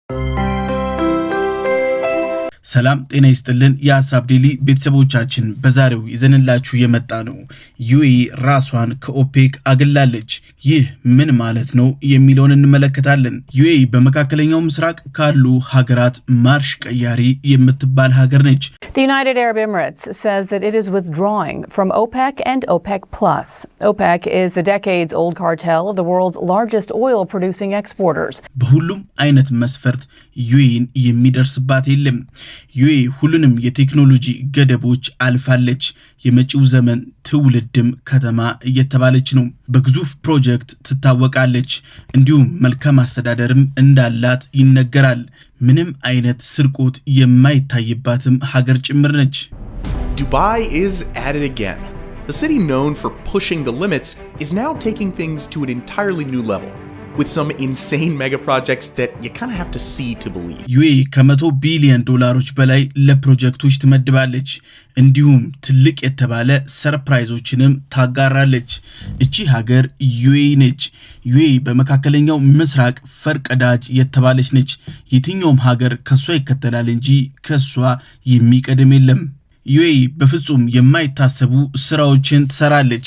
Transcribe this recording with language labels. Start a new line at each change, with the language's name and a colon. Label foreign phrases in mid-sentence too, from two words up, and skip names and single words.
Amharic: ሰላም ጤና ይስጥልን የሐሳብ ዴሊ ቤተሰቦቻችን በዛሬው ይዘንላችሁ የመጣ ነው ዩኤኢ ራሷን ከኦፔክ አግላለች ይህ ምን ማለት ነው የሚለውን እንመለከታለን ዩኤኢ በመካከለኛው ምስራቅ ካሉ ሀገራት ማርሽ ቀያሪ የምትባል ሀገር ነች
English: The United Arab Emirates says that it is withdrawing from OPEC and OPEC+. OPEC is a decades-old cartel of the world's largest oil-producing exporters.
Amharic: በሁሉም አይነት መስፈርት ዩኤኢን የሚደርስባት የለም ዩኤኢ ሁሉንም የቴክኖሎጂ ገደቦች አልፋለች የመጪው ዘመን ትውልድም ከተማ እየተባለች ነው በግዙፍ ፕሮጀክት ትታወቃለች እንዲሁም መልካም አስተዳደርም እንዳላት ይነገራል ምንም አይነት ስርቆት የማይታይባትም ሀገር ጭምር ነች
English: Dubai is at it again. The city known for pushing the limits is now taking things to an entirely new level. With some insane mega projects that you kind of have to see to believe.
Amharic: ዩኤኢ ከ100 ቢሊዮን ዶላሮች በላይ ለፕሮጀክቶች ትመድባለች እንዲሁም ትልቅ የተባለ ሰርፕራይዞችንም ታጋራለች እቺ ሀገር ዩኤኢ ነች ዩኤኢ በመካከለኛው ምስራቅ ፈርቀዳጅ የተባለች ነች የትኛውም ሀገር ከሷ ይከተላል እንጂ ከሷ የሚቀድም የለም ዩኤኢ በፍጹም የማይታሰቡ ስራዎችን ትሰራለች